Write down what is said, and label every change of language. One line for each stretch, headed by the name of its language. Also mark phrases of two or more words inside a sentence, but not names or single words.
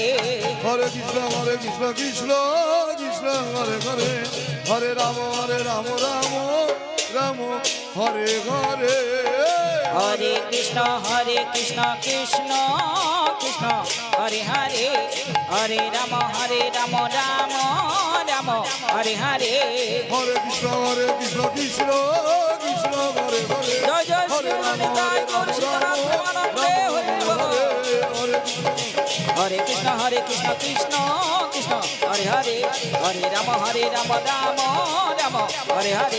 Bangla: হরে কৃষ্ণ কৃষ্ণ কৃষ্ণ হরে হরে হরে রাম রাম রাম হরে হরে হরে কৃষ্ণ কৃষ্ণ কৃষ্ণ হরে হরে হরে রাম রাম রাম হরে হরে হরে কৃষ্ণ কৃষ্ণ কৃষ্ণ হরে হরে জয় জয় হরে শ্রী রাম নিতাই গৌর সীতানাথ প্রেমানন্দে হরি বল। হরে কৃষ্ণ কৃষ্ণ হরে হরে হরে রাম রাম রাম হরে হরে